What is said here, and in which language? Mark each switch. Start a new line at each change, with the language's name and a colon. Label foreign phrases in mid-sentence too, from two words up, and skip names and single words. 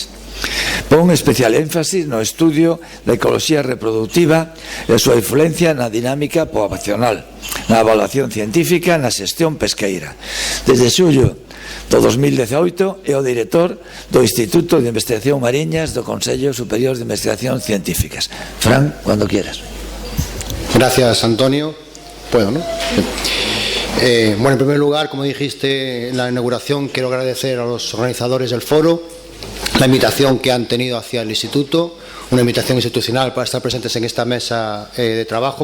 Galician: Pon especial énfasis no estudio da ecoloxía reproductiva e a súa influencia na dinámica poboacional, na evaluación científica, na xestión pesqueira. Desde xullo do 2018 é o director do Instituto de Investigación Mariñas do Consello Superior de Investigacións Científicas.
Spanish: Fran, cuando quieras. Gracias, Antonio. Puedo, ¿no? Bueno, en primer lugar, como dijiste en la inauguración, quiero agradecer a los organizadores del foro la invitación que han tenido hacia el Instituto, una invitación institucional para estar presentes en esta mesa de trabajo.